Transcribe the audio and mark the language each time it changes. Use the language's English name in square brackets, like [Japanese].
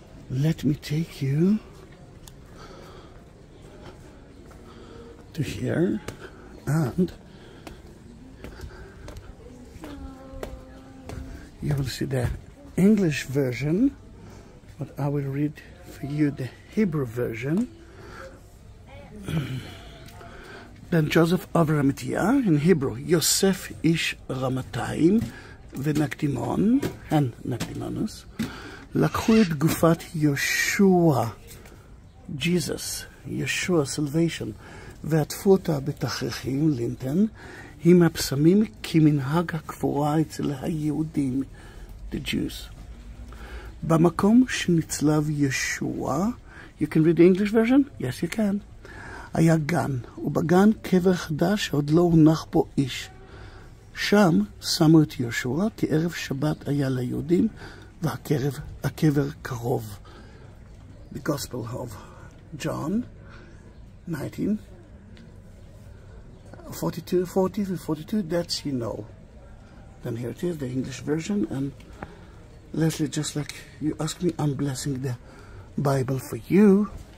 [English] Let me take you to here, and you will see the English version, but I will read for you the Hebrew version. Then Joseph of Arimathea, in Hebrew, [Hebrew] Yosef ish Ramatayim ונקדימון, and נקדימונוס, לקחו את גופת ישוע, Jesus, Yeshua, salvation, ועטפו אותה בתכריכים, לינטן, עם הפסמים כמנהג הקבורה אצל היהודים, [English] the Jews. [Hebrew] במקום שנצלב ישוע, [English] you can read the English version? Yes, you can. [Hebrew] היה גן, ובגן קבר חדש שעוד לא הונח בו איש. שם שמו את ישוע, כי ערב שבת היה ליהודים, והקבר קרוב. [English] The Gospel of John 19, 42, that's you know. Then here it is, the English version, and Leslie, just like you asked me, I'm blessing the Bible for you.